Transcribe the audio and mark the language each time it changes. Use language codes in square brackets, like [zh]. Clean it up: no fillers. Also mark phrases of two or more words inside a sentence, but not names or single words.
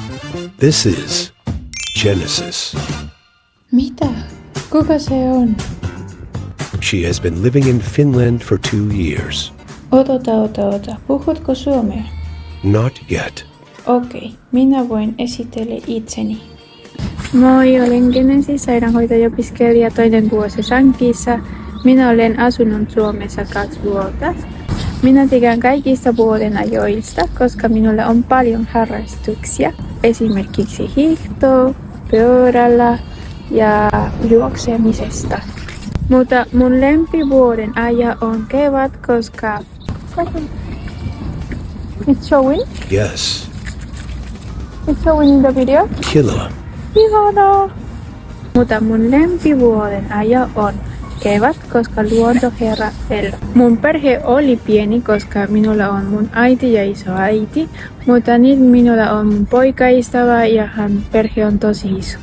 [en] This is Genesis. [fi] Mitä? Kuka se on? [en] She has been living in Finland for 2 years. [fi] Ota. Puhutko suomea? [en] Not yet. [fi] Okei, minä voin esitellä itseni. Moi, olen Genesis, sairaanhoitaja-opiskelija toinen vuosi Sankissa. Minä olen asunut Suomessa 2 vuotta. Minä tykkään kaikista vuoden ajoista, koska minulla on paljon harrastuksia. Esimerkiksi hiihtoa, pyörällä ja juoksemisesta. Mutta mun lempivuoden aja on kevät, koska... [en] It's showing? Yes. It's showing in the video? Killa. [fi] Ihanaa! Mutta mun lempivuoden aja on kevät, koska luonto herää elää. Mun perhe oli pieni, koska minulla on mun äiti ja isoäiti, mutta nyt minulla on mun poikaystävä ja hän perhe on tosi iso.